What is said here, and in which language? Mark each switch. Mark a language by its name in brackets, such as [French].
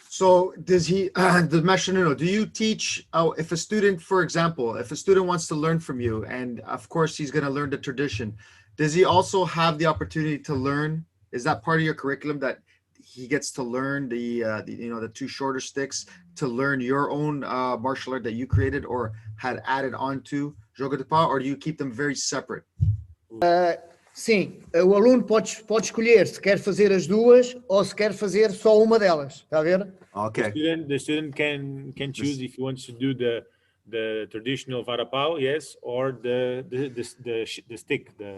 [English] So does he, the Master Nuno, do you teach, if a student, for example, if a student wants to learn from you, and of course he's going to learn the tradition, does he also have the opportunity to learn? Is that part of your curriculum that he gets to learn the two shorter sticks to learn your own martial art that you created or had added on to Jogo de Pau, or do you keep them very separate? [Portuguese] Sim, o aluno pode escolher se quer fazer as duas ou se quer fazer só uma delas. Está a ver? [English] Okay. The student can choose if he wants to do the traditional varapau, yes, or the stick.